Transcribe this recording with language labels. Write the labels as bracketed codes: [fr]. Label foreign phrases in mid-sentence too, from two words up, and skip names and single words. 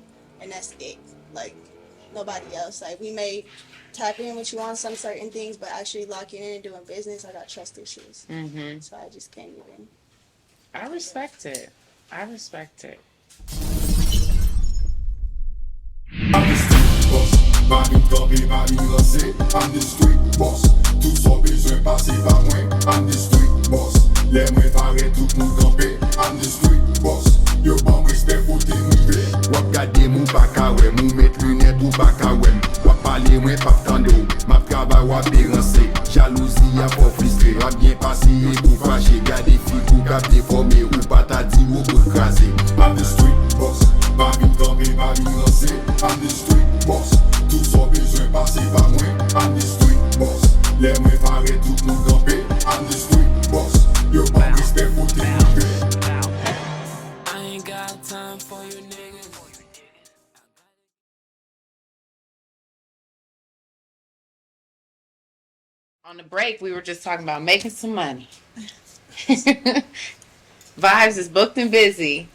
[en] And that's it. Like, nobody else. Like, we may tap in with you on some certain things, but actually locking in and doing business, I got trust issues. Mm-hmm. So I just can't even. I respect it. I respect it. I'm the street boss, [ht] mami kampe, mami lansé. [en] I'm the street boss, [ht] tout son bezwen pase pa mwen. [en] I'm the street boss, [ht] le mwen pare tout moun kampe. [en] I'm the street boss, [ht] yo ban respect pou te nive. Wap gade mou pa ka we, mou met lunet ou pa ka we. Wap pale mwen pap tande ou, map travay wap eranse. Jalousi a pou fristre, a bien pase e pou fache. Gade figou kap deforme ou pata di ou pou krase. [en] I'm the street boss, [ht] mami kampe, mami lansé. [en] I'm the street boss, [ht] tout son bezwen pase pa mwen. [en] I'm the street boss, [ht] le mwen pare tout moun kampe. [en] I'm the street boss, [ht] yo ban respect pou te nive. [en] I ain't got time for you niggas. On the break, we were just talking about making some money. Vibes is booked and busy.